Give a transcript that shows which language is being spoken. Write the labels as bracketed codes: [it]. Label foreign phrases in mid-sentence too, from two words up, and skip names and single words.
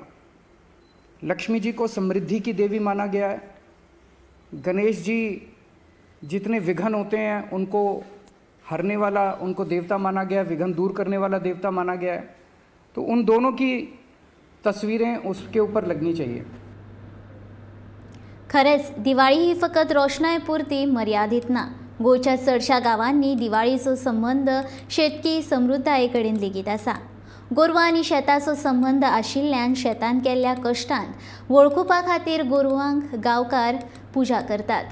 [hi] लक्ष्मी जी को समृद्धि की देवी माना गया है। गणेश जी जितने विघ्न होते हैं उनको हरने वाला, उनको देवता माना गया है, विघ्न दूर करने वाला देवता माना गया है। तो उन दोनों की तस्वीरें उसके ऊपर लगनी चाहिए। [kok] खरेंच दिवाळी ही फकत रोषणाय पुरती मर्यादित ना। गोंयच्या चडशा गांवांनी दिवाळीचो संबंध शेतकी समृद्धाये कडेन लेगीत आसा। गोरवां आनी शेताचो संबंध आशिल्ल्यान शेतान केल्ल्या कश्टान वळखुपा खातीर गोरवांक गांवकार पुजा करतात।